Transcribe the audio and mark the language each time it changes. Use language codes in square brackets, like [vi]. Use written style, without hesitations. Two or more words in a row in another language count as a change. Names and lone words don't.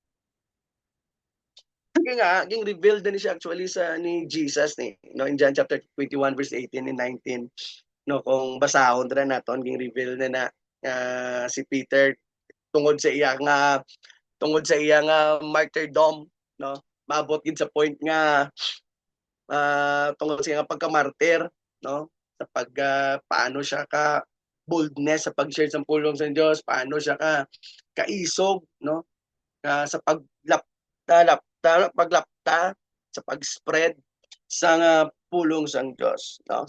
[hil] Kaya ging revealed din siya actually ni Jesus no, [en] in John chapter 21 verse 18 and 19, [hil] no, kung basahon ra naton ging reveal na si Peter tungod sa iyang martyrdom, no, maabot gid sa point nga tungod sa iyang pagka-martyr, no, sa paano siya ka boldness sa pag-share sa pulong sa Dios, paano siya ka kaisog, no, sa paglapta sa pag-spread sa nga pulong sang Dios, no?